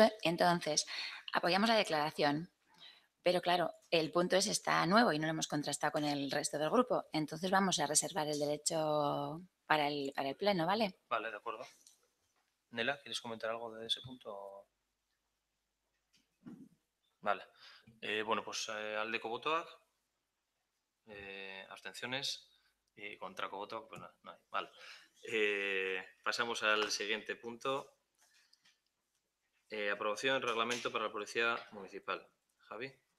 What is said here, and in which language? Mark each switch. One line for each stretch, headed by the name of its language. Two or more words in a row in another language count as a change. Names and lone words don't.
Spanish: Entonces, apoyamos la declaración, pero claro, el punto está nuevo y no lo hemos contrastado con el resto del grupo. Entonces vamos a reservar el derecho para el pleno, ¿vale? Vale, de acuerdo. Nela, ¿quieres comentar algo de ese punto? Vale. Bueno, pues
Basque: aldeko botoak,
Spanish: abstenciones y
Basque: kontrako botoak,
Spanish: pues no hay. Vale. Pasamos al siguiente punto. Aprobación del reglamento para la Policía Municipal. Javi.